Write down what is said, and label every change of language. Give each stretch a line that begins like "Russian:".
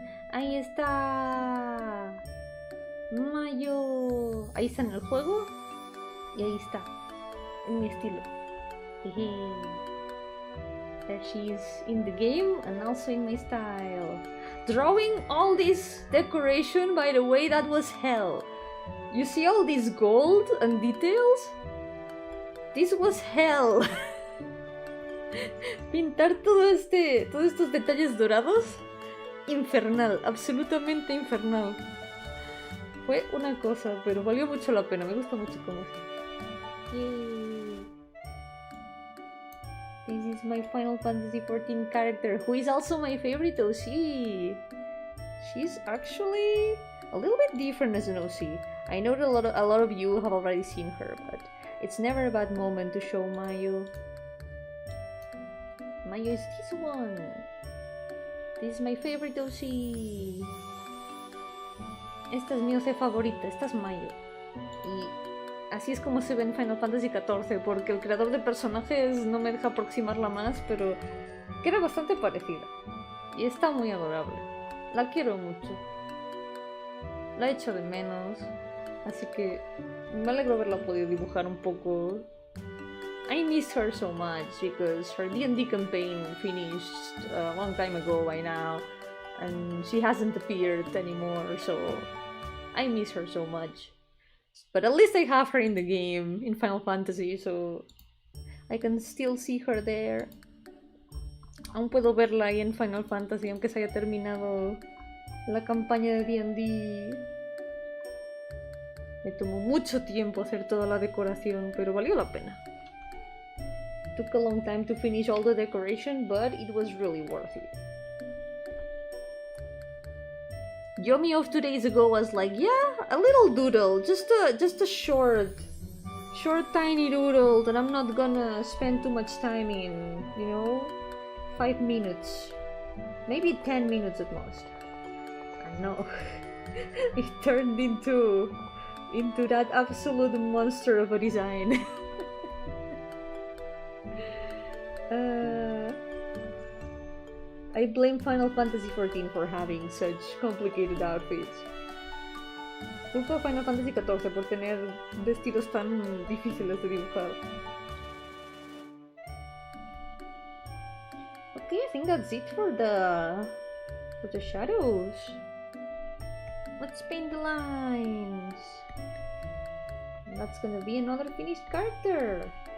Spanish: Ahí está. Mayo. Ahí está en el juego. Y ahí está, en mi estilo.
English: There she is in the game and also in my style. Drawing all this decoration, by the way, that was hell. You see all this gold and details? This was hell.
Spanish: Pintar todos estos detalles dorados, infernal, absolutamente infernal. Fue una cosa, pero valió mucho la pena, me gusta mucho cómo se.
English: Yay. This is my Final Fantasy XIV character, who is also my favorite OC. She's actually a little bit different as an OC. I know that a lot of you have already seen her, but it's never a bad moment to show Mayu. Mayu is this one. This is my favorite OC.
Spanish: Esta es mi OC favorita, esta es Mayu. Y así es como se ve en Final Fantasy XIV, porque el creador de personajes no me deja aproximarla más, pero queda bastante parecida. Y está muy adorable. La quiero mucho. La echo de menos. Así que me alegro haberla podido dibujar un poco.
English: I miss her so much because her D&D campaign finished a long time ago by now. And she hasn't appeared anymore, so I miss her so much. But at least I have her in the game, in Final Fantasy, so I can still see her there.
Spanish: Aún puedo verla ahí en Final Fantasy, aunque se haya terminado la campaña de D&D. Me tomó mucho tiempo hacer toda la decoración, pero valió la pena.
English: Took a long time to finish all the decoration, but it was really worth it. Yomi of 2 days ago was like, yeah, a little doodle, just a short tiny doodle that I'm not gonna spend too much time in, you know? 5 minutes. Maybe 10 minutes at most. I know. It turned into that absolute monster of a design. I blame Final Fantasy XIV for having such complicated outfits.
Spanish: Culpo a Final Fantasy XIV por tener vestidos tan difíciles de dibujar.
English: Okay, I think that's it for the shadows. Let's paint the lines. And that's gonna be another finished character.